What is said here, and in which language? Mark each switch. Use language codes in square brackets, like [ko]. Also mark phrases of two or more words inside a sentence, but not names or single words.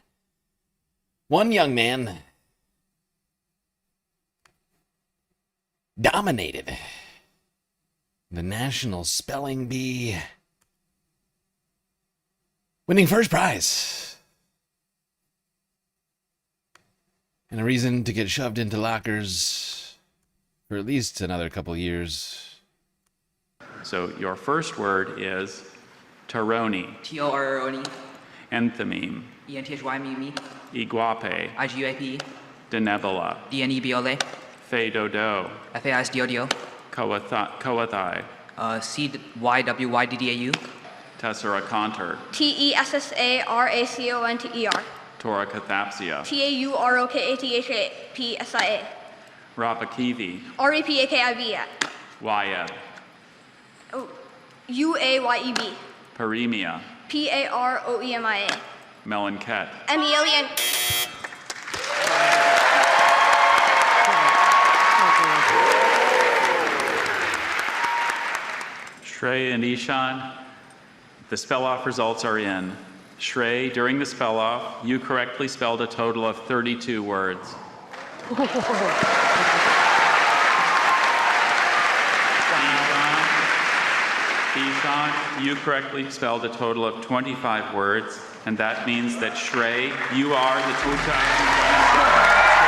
[en] One young man dominated the National Spelling Bee, winning first prize. And a reason to get shoved into lockers for at least another couple years. So your first word is Taroni. T-O-R-O-N-E. Enthymeme. E-N-T-H-Y-M-E-M-E. Iguape. I-G-U-A-P. Denebola. D-N-E-B-O-L-A. Feidodo. F-A-I-S-D-O-D-O. Coathai. C-Y-W-Y-D-D-A-U. Tesseraconter. Tessaraconter. Toracathapsia. Taurokathapsia. Rapakivi. Repakiv. Wyeb. Uayeb. Paremia. Paroemia. Melanket. Emelian. Shrey and Ishan, the spell-off results are in. Shrey, during the spell-off, you correctly spelled a total of 32 words. Ishan, you correctly spelled a total of 25 words, and that means that Shrey, you are the 2020.